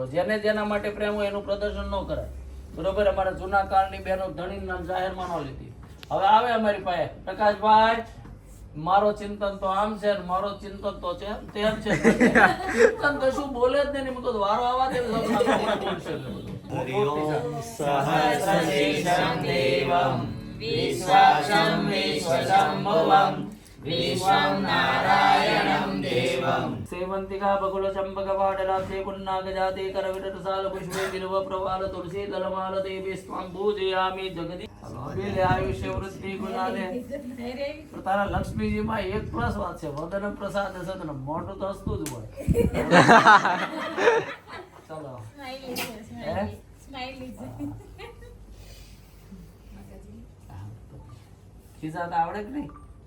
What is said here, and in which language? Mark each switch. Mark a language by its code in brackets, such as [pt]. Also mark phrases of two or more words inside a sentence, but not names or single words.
[gu] જેને જેના માટે પ્રેમ હોય એનું પ્રદર્શન ન કરાય. બરોબર. અમારા જૂના કાળની બહેનો ધણી નામ જાહેરમાં ન લીધી. હવે આવે અમારી પાસે, પ્રકાશભાઈ મારો ચિંતન તો આમ છે ને મારો ચિંતન તો છે તેમ છે. ચિંતન કશું બોલે જ નહીં. મેં કીધું વારો આવવા દે બોલશે. [sa] सेवंतिका बकुल चंपक पाटलाब्धे पुन्नागजाते करविटसाल पुष्पे बिल्व प्रवाल तुलसी दलमाल देवी स्वाम पूजयामि जगदी. અભિલે આયુષ્ય વૃદ્ધિ ગુણાલે. [gu] તારા લક્ષ્મીજીમાં એક પ્લસ વાત છે, [sa] વદન પ્રસાદ સદન. [gu] મોઢું તો હસતું જ હોય. ચલો ખિસ્સા આવડે કે નહીં?